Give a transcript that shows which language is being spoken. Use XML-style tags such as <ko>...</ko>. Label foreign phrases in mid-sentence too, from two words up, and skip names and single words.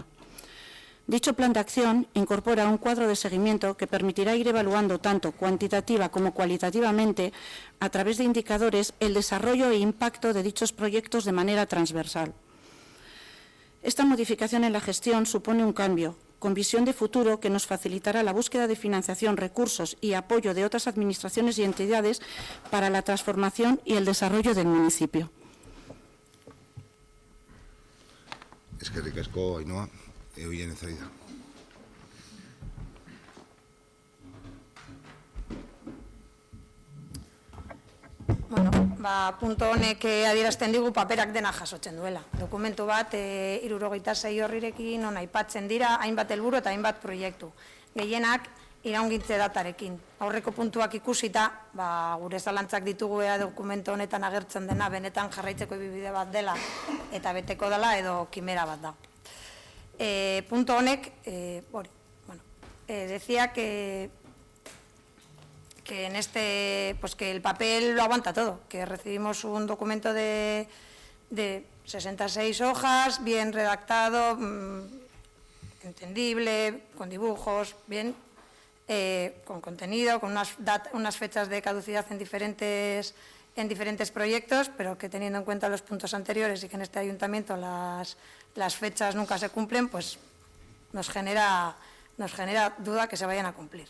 <es>Dicho plan de acción incorpora un cuadro de seguimiento que permitirá ir evaluando tanto cuantitativa como cualitativamente, a través de indicadores, el desarrollo e impacto de dichos proyectos de manera transversal. Esta modificación en la gestión supone un cambio, con visión de futuro, que nos facilitará la búsqueda de financiación, recursos y apoyo de otras administraciones y entidades para la transformación y el desarrollo del municipio.</es> <eu>Eskerrik asko, Ainhoa. Eugen Ezaida. Bueno, punto honek adierazten digu paperak dena jasotzen duela. Dokumentu bat 76 horrirekin non aipatzen dira hainbat helburu eta hainbat proiektu. Gehienak iraungitze datarekin. Aurreko puntuak ikusita, gure zalantzak ditugu dokumentu honetan agertzen dena benetan jarraitzeko ibibide bat dela eta beteko dela edo kimera bat da. Punto honek,</eu> <es>decía que en que el papel lo aguanta todo, que recibimos un documento de 66 hojas, bien redactado, entendible, con dibujos, bien, con contenido, con unas fechas de caducidad en diferentes proyectos, pero que teniendo en cuenta los puntos anteriores y que en este ayuntamiento las fechas nunca se cumplen, pues nos genera duda que se vayan a cumplir.</es>